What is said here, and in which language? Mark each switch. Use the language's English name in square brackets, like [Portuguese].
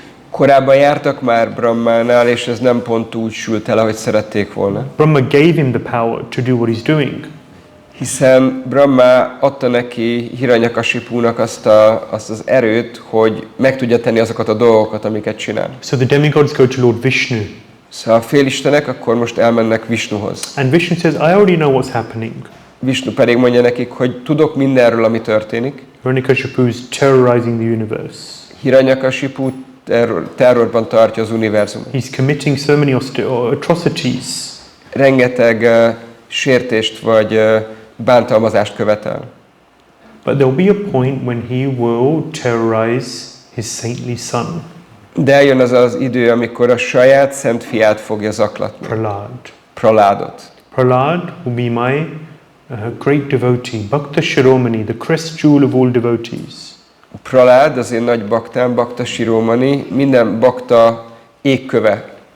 [Hungarian] Korábban jártak már Brahmánál, és ez nem pont úgy sült el, ahogy szerették volna. [English] Brahma gave him the power to do what he's doing. [Hungarian] Hiszen Brahma adta neki Hiranyakashipunak azt az erőt, hogy meg tudja tenni azokat a dolgokat, amiket csinál. [English] So the demigods go to Lord Vishnu. [Hungarian] Szóval a félistenek akkor most elmennek Vishnuhoz. [English] And Vishnu says, I already know what's happening. [Hungarian] Vishnu pedig mondja nekik, hogy tudok mindenről, ami történik. [English] Hiranyakashipu is terrorizing the universe. [Hungarian] Hiranyakashipu terrorban tartja az univerzumot. [English] He's committing so many atrocities. [Hungarian] Rengeteg sértést vagy bántalmazást követel. [English] But there will be a point when he will terrorize his saintly son. [Hungarian] De eljön az az idő, amikor a saját szent fiát fogja zaklatni. Prahlādot. [English] Prahlāda will be my great devotee, Bhakta Shiromani, the crest jewel of all devotees. [Hungarian] Prahlāda az én nagy baktám, Bhakta Shiromani, minden bakta égköve.